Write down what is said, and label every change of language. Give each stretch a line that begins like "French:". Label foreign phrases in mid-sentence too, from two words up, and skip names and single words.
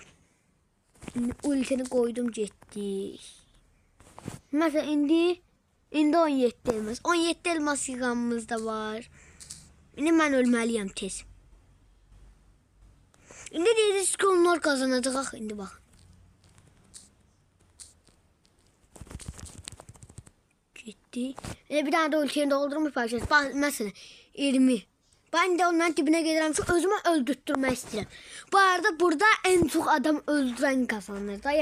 Azerbaijani: İndi ultini qoydum, getdik. Mesela indi 17 elmas. 17 elmas yığanımız da var. İndi mən ölməliyəm tez. İndi deyirsiniz ki onlar kazanacaq. İndi baxın.
Turkish: Gitti. Bir tane de ultiyi doldurmuş parçası. Mesela 20. Ben de onların dibine gelirim ki özümü öldürtmek istedim. Bu arada burada en çok adam öldüren kazanır da.